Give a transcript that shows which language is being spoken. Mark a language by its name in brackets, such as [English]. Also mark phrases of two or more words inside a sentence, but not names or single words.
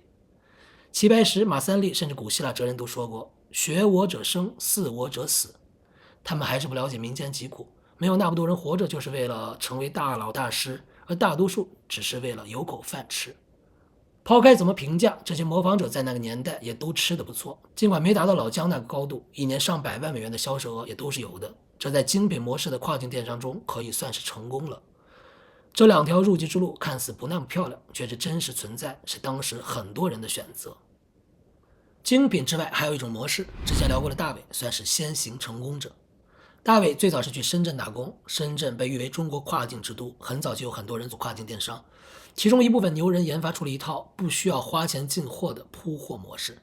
[Chinese] 齊白石、馬三立甚至古希臘哲人都說過，學我者生，似我者死。他們還是不了解民間疾苦，沒有那麼多人活着就是為了成為大佬大師，而大多數只是為了有口飯吃。拋開怎麼評價，這些模仿者在那個年代也都吃得不錯，儘管沒達到老姜那個高度，一年上百萬美元的銷售額也都是有的。這在精品模式的跨境電商中可以算是成功了。這2條入局之路看似不那麼漂亮，卻是真實存在，是當時很多人的選擇。精品之外還有一種模式，之前聊過的大偉算是先行成功者。大偉最早是去深圳打工，深圳被譽為中國跨境之都，很早就有很多人做跨境電商，其中一部分牛人研發出了一套不需要花錢進貨的鋪貨模式。